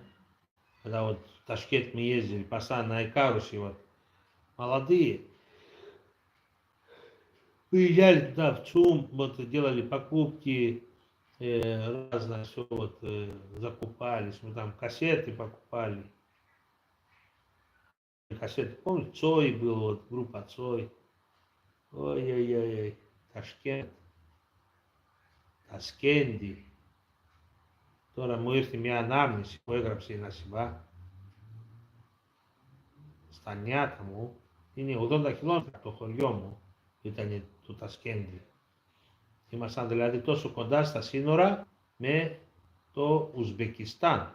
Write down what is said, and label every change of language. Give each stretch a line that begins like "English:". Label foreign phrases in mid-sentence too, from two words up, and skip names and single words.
Russian: Когда вот в Ташкент мы ездили, пацаны на Икарусе, вот, молодые, приезжали туда в ЦУМ, вот, делали покупки, разное все, вот, закупались, мы там кассеты покупали. Кассеты, помню, Цой был, вот, группа Цой. Ой-ой-ой, Ташкент, Таскенди.
Greek: Τώρα μου ήρθε μια ανάμνηση που έγραψε η Νασιμπά στα νιάτα μου. Είναι 80 χιλιόμετρα από το χωριό μου, ήταν το Τασκέντι. Ήμασταν δηλαδή τόσο κοντά στα σύνορα με το Ουσμπεκιστάν.